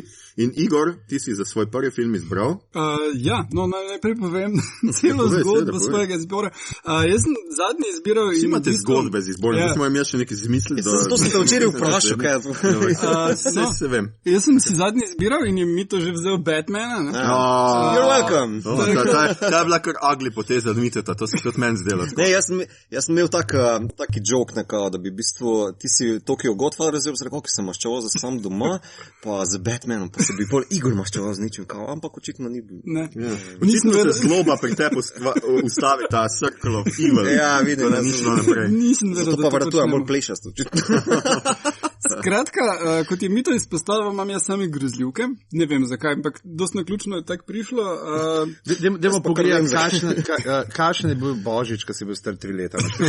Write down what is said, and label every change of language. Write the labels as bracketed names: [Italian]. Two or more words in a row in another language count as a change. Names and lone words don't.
[Slovenian] In Igor, ti si za svoj prvi film izbral? Najprej povem celo zgodbo svojega izbora. Jaz sem zadnji izbiral... Vsi imate zgodbe z izborom, da smo imeli še nekaj zmisliti. Zato sem te včeraj vprašal, kaj je to. Jaz sem si zadnji izbiral in je mi to že vzel Batmana. [English] You're welcome. [Slovenian] Ta je bila kar ugly poteza od Miteta, to si tudi meni zdelo. Ne, jaz sem imel taki joke nekako, da bi v bistvu, ti si Tokyo Godfather razrebil, rekel, ki sem maščeval za sam doma, pa z Batmanom, pa se bi bolj Igor maščeval z ničim, ampak očitno ni bil. Očitno se zloba pri tebi ustavi ta [English] circle of evil. [Slovenian] Ja, vidim, da ni šlo naprej. Zato pa vratujem bolj plešast, očitno. Skratka, kot je Mito izpostavil, imam jaz sami grozljivke. Ne vem zakaj, ampak dost naključno je tako prišlo. Dajmo pogledati, kakšen je bil Božič, ko si bil star 3 leta.